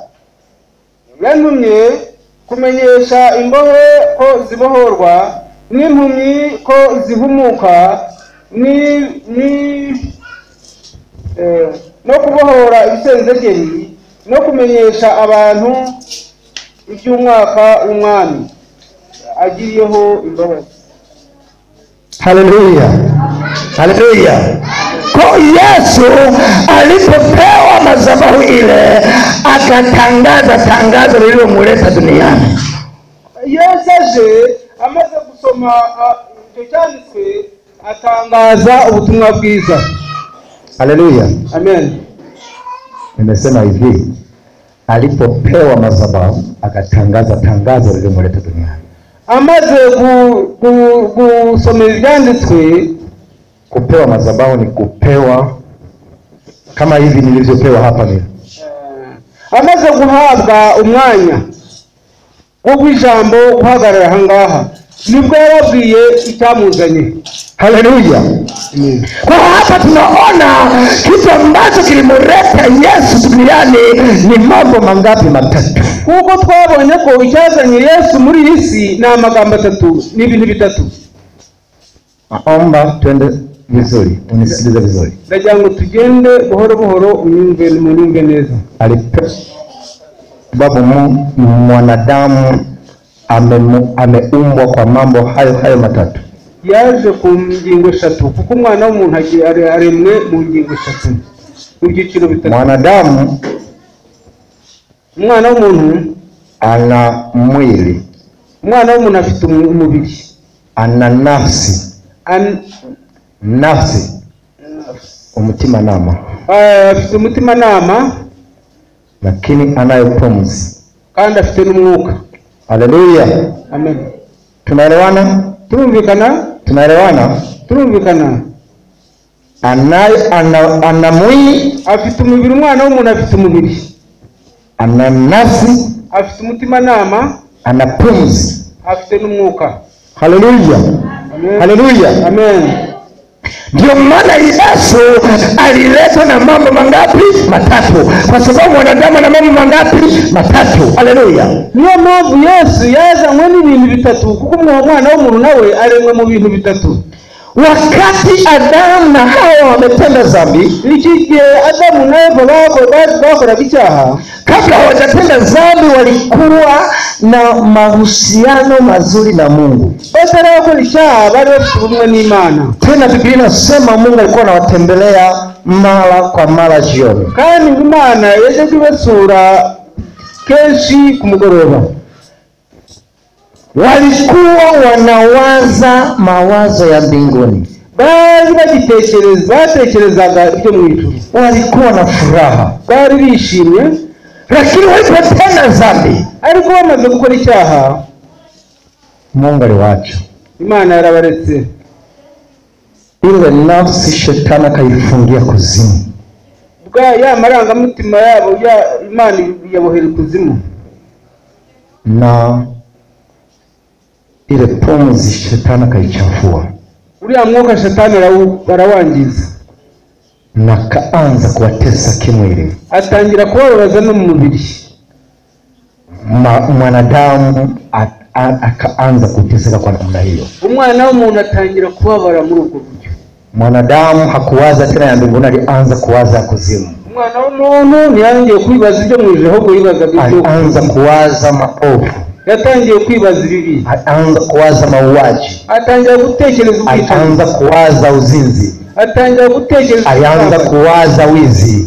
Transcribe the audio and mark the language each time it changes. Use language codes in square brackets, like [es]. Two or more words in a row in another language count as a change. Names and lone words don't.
[rw] Yantumye kumenyesha imbohe ko zibohorwa, n'impumyi ko zihumuka, no kubohora ibisenzegeri, no kumenyesha abantu iby'umwaka w'umwami agiriyeho imbabazi. Haleluya. [sw] Kwa Yesu alipopewa madhabahu ile, akatangaza tangazo lililomuleta duniani. [rw] Yesu aje amaze gusoma icyo cyanditswe, atangaza ubutumwa bwiza. Haleluya. Amen. [sw] Nimesema hivi, alipopewa madhabahu akatangaza tangazo lililomuleta duniani. [rw] Amaze gusoma ibyanditswe. [sw] Kupewa madhabahu ni kupewa kama hivi nilivyopewa hapa mimi. [rw] Amaze guhabwa umwanya wo kwijambo guhagarara hangaha, nibwo yarabwiye icyamuzanye. Haleluya. [sw] Kwa hapa tunaona kitu ambacho kilimuleta Yesu duniani ni mambo mangapi? Matatu. [rw] Kuko twabonye ko icyazanye Yesu muri iyi si ni amagambo atatu, ni ibintu bitatu. [sw] Naomba twende vizuri, unisikilize vizuri. [rw] Ndagira ngo tugende buhoro buhoro, unyumve neza. [sw] Babu mwanadamu ameumbwa kwa mambo hayo matatu. [rw] Yaje ku ngingo eshatu, kuko umwana w'umuntu aremwe mu ngingo eshatu, mu byiciro bitatu. Umwana w'umuntu [sw] ana mwili, [rw] umwana w'umuntu afite umubiri, [sw] ana nafsi, [rw] umutima nama, afite umutima nama, [sw] lakini anayo pumzi, [rw] kandi afite n'umwuka. Haleluya. Amen. [sw] Tunaelewana? [rw] Turumvikana. [sw] Ana mwili, [rw] afite umubiri, umwana w'umuntu afite umubiri, [sw] ana nafsi, [rw] afite umutima nama, [sw] ana pumzi, [rw] afite n'umwuka. Haleluya. Haleluya. Amen. [sw] Ndio maana Yesu alileta na mambo mangapi? Matatu. Kwa sababu mwanadamu ana mambo mangapi? Matatu. Haleluya. [rw] Niyo mpamvu Yesu yazanywe n'ibintu bitatu, kuko umwana w'umuntu nawe aremwe mu bintu bitatu. [sw] Wakati Adamu na Hawa wametenda dhambi, [rw] iki gihe Adamu na Eva bakoraga icyaha, [sw] kabla hawajatenda dhambi walikuwa na mahusiano mazuri na Mungu. [rw] batarakora icyaha bari bafite ubumwe n'Imana. [sw] Tena Biblia inasema Mungu alikuwa anawatembelea mara kwa mara jioni. [rw] Kandi Imana yaje kubasura kenshi ku mugoroba. [sw] Walikuwa wanawaza mawazo ya mbinguni. [rw] Bari batekerezaga ibyo mu ijuru. [sw] Walikuwa na furaha. [rw] Bari bishimye. [sw] Lakini walipotenda dhambi, [rw] ariko bamaze gukora icyaha, [sw] Mungu aliwaacha. [rw] Imana yarabaretse. [sw] Ile nafsi shetani akaifungia kuzimu. [rw] Bwa ya marangamutima yabo ya Imana yabohera kuzimu. [sw] Na ile pumzi shetani akaichafua. [rw] Uriya mwuka shetani arawangiza. [sw] Na kaanza kuwatesa kimwili. [rw] Atangira kubabaza no mu mubiri. [sw] Mwanadamu akaanza kuteseka kwa namna hiyo. [rw] Umwana w'umuntu atangira kubabara muri ubwo buryo. [sw] Mwanadamu hakuwaza tena ya mbinguni, alianza kuwaza kuzimu. [rw] Umwana w'umuntu ntiyangiye kwibaza ibyo mu ijuru, ahubwo yibazaga ibyo. [sw] Alianza kuwaza maovu. [rw] Yatangiye kwibaza ibibi. [sw] Alianza kuwaza mauaji. [rw] Atangira gutekereza ubwicanyi. [sw] Alianza kuwaza uzinzi. [rw] Atangira gutekereza. [sw] Alianza kuwaza wizi.